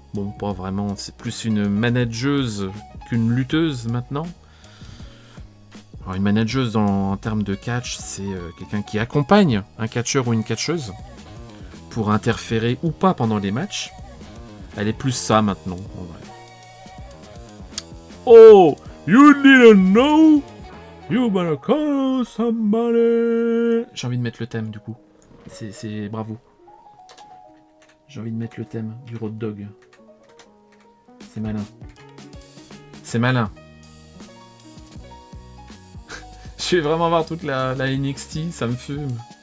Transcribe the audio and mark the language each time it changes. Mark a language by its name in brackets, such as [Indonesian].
[French] Bon, pas vraiment, c'est plus une manageuse qu'une lutteuse maintenant. Alors, une manageuse en termes de catch, c'est quelqu'un qui accompagne un catcheur ou une catcheuse pour interférer ou pas pendant les matchs. Elle est plus ça maintenant, en vrai. [English] Oh, you didn't know? You better call somebody. [French] J'ai envie de mettre le thème du coup. C'est bravo. J'ai envie de mettre le thème du road dog. C'est malin. C'est malin. Je vais vraiment voir toute la NXT, ça me fume.